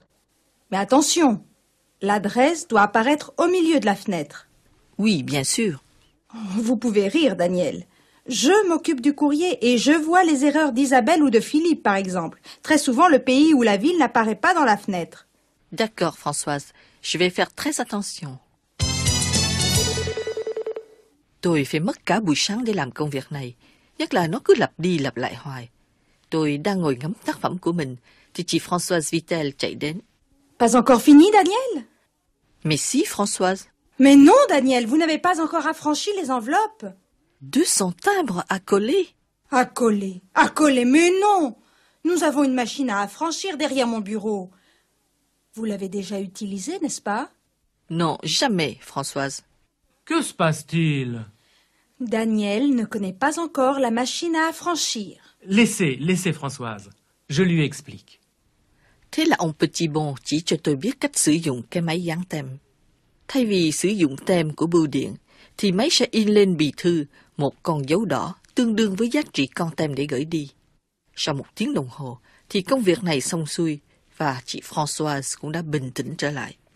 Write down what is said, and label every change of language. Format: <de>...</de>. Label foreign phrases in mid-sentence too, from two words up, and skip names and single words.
<fr>Mais attention, l'adresse doit apparaître au milieu de la fenêtre. Oui, bien sûr. Vous pouvez rire, Daniel. Je m'occupe du courrier et je vois les erreurs d'Isabelle ou de Philippe, par exemple. Très souvent, le pays ou la ville n'apparaît pas dans la fenêtre. D'accord, Françoise. Je vais faire très attention.</fr> <vi>Tôi phải mất cả buổi sáng để làm công việc này. Nhất là nó cứ lặp đi lặp lại hoài. Tôi đang ngồi ngắm tác phẩm của mình, thì chị Françoise Vitel chạy đến.</vi> <fr>Pas encore fini, Daniel? Mais si, Françoise. Mais non, Daniel, vous n'avez pas encore affranchi les enveloppes. 200 timbres à coller. À coller, mais non! Nous avons une machine à affranchir derrière mon bureau. Vous l'avez déjà utilisée, n'est-ce pas? Non, jamais, Françoise. Que se passe-t-il? Daniel ne connaît pas encore la machine à affranchir. Laissez Françoise. Je lui explique.</fr> <vi>Thế là ông Petit Bon chỉ cho tôi biết cách sử dụng cái máy dán tem. Thay vì sử dụng tem của bưu điện, thì máy sẽ in lên bì thư một con dấu đỏ tương đương với giá trị con tem để gửi đi. Sau 1 tiếng đồng hồ, thì công việc này xong xuôi và chị Françoise cũng đã bình tĩnh trở lại.</vi>